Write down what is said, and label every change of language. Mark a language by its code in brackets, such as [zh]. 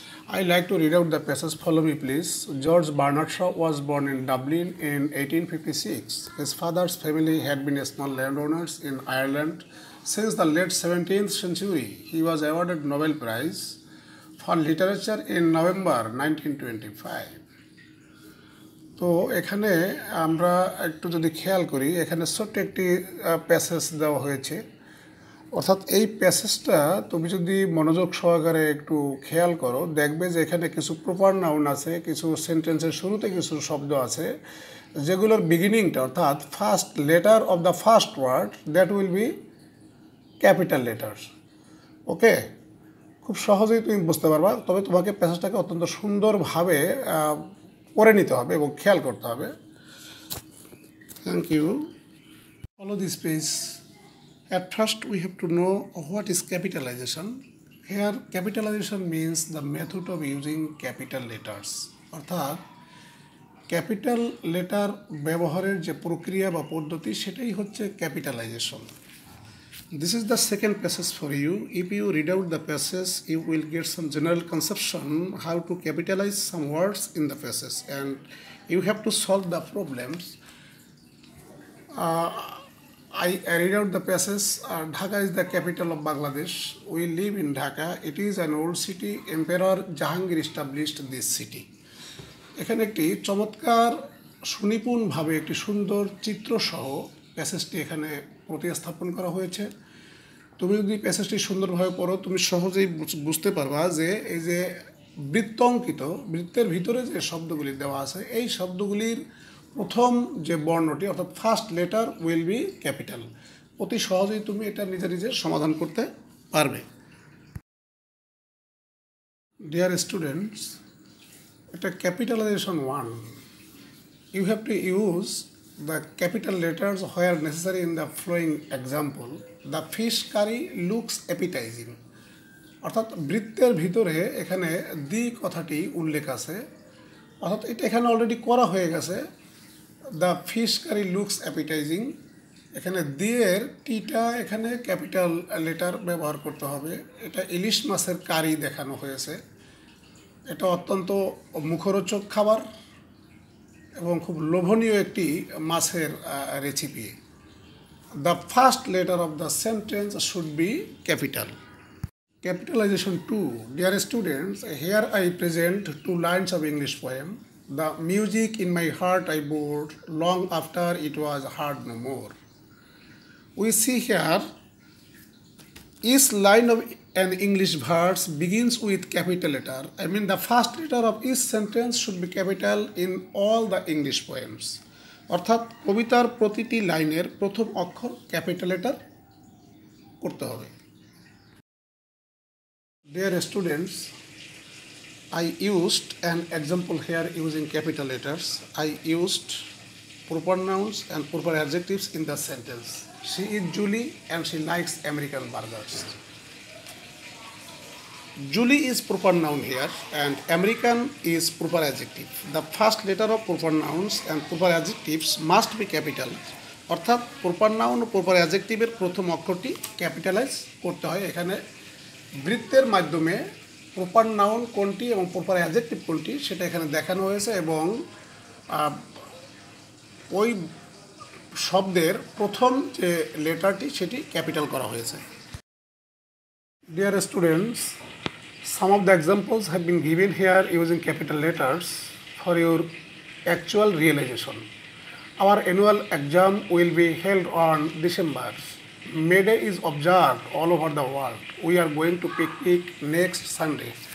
[en] I like to read out the passage. Follow me, please. George Bernard Shaw was born in Dublin in 1856. His father's family had been small landowners in Ireland. Since the late 17th century, he was awarded Nobel Prize for Literature in November 1925. [bn] তো এখানে আমরা একটু যদি খেয়াল করি, এখানে ছোট্ট একটি প্যাসেজ দেওয়া হয়েছে। অর্থাৎ এই প্যাসেজটা তুমি যদি মনোযোগ সহকারে একটু খেয়াল করো, দেখবে যে এখানে কিছু প্রপার নাউন আছে, কিছু সেন্টেন্সের শুরুতে কিছু শব্দ আছে যেগুলোর বিগিনিংটা অর্থাৎ [en] First letter of the first word that will be capital letter. [bn] ওকে, খুব সহজেই তুমি বুঝতে পারবা, তবে তোমাকে প্যাসেজটাকে অত্যন্ত সুন্দরভাবে পড়ে নিতে হবে এবং খেয়াল করতে হবে। [en] Thank you. Follow this page. At first, we have to know what is capitalization. Here, capitalization means the method of using capital letters. [bn] অর্থাৎ ক্যাপিটাল লেটার ব্যবহারের যে প্রক্রিয়া বা পদ্ধতি সেটাই হচ্ছে capitalisation. [en] This is the second passage for you. If you read out the passage, you will get some general conception how to capitalize some words in the passage, and you have to solve the problems. I read out the passage. Dhaka is the capital of Bangladesh. We live in Dhaka. It is an old city. Emperor Jahangir established this city. [bn] এখানে একটি চমৎকার সুনিপুণভাবে একটি সুন্দর চিত্রসহ প্যাসেজটি এখানে প্রতিস্থাপন করা হয়েছে। তুমি যদি প্যাসেজটি সুন্দরভাবে পড়ো, তুমি সহজেই বুঝতে পারবা যে এই যে বৃত্তঙ্কিত বৃত্তের ভিতরে যে শব্দগুলি দেওয়া আছে, এই শব্দগুলির প্রথম যে বর্ণটি অর্থাৎ [en] First letter will be capital. [bn] অতি সহজেই তুমি এটা নিজে নিজে সমাধান করতে পারবে। [en] dear students, [bn] এটা capitalisation 1. [en] You have to use the capital letters where necessary in the following example. The fish curry looks appetizing. [bn] অর্থাৎ বৃত্তের ভিতরে এখানে দি কথাটি উল্লেখ আছে, অর্থাৎ এটা এখানে অলরেডি করা হয়ে গেছে। [en] the fish curry looks appetizing, [bn] এখানে দিয়ের টিটা এখানে ক্যাপিটাল লেটার ব্যবহার করতে হবে। এটা ইলিশ মাছের কারি দেখানো হয়েছে। এটা অত্যন্ত মুখরোচক খাবার এবং খুব লোভনীয় একটি মাছের recipe. [en] The first letter of the sentence should be capital. Capitalization 2. Dear students, here I present 2 lines of English poem. The music in my heart I bore, long after it was heard no more. We see here, each line of an English verse begins with capital letter. I mean the first letter of each sentence should be capital in all the English poems. [bn] অর্থাৎ কবিতার প্রতিটি লাইনের প্রথম অক্ষর capital letter করতে হবে। [en] Dear students, I used an example here using capital letters. I used proper nouns and proper adjectives in the sentence. She is Julie and she likes American burgers. Julie is proper noun here and American is proper adjective. The first letter of proper nouns and proper adjectives must be capital. [bn] অর্থাৎ proper noun ও proper অ্যাডজেক্টিভের প্রথম অক্ষরটি capitalise করতে হয়। এখানে বৃত্তের মাধ্যমে proper noun কোনটি এবং proper adjective কোনটি সেটা এখানে দেখানো হয়েছে এবং ওই শব্দের প্রথম যে লেটারটি সেটি ক্যাপিটাল করা হয়েছে। [en] Dear students, some of the examples have been given here using capital letters for your actual realization. Our annual exam will be held on December. May Day is observed all over the world. We are going to picnic next Sunday.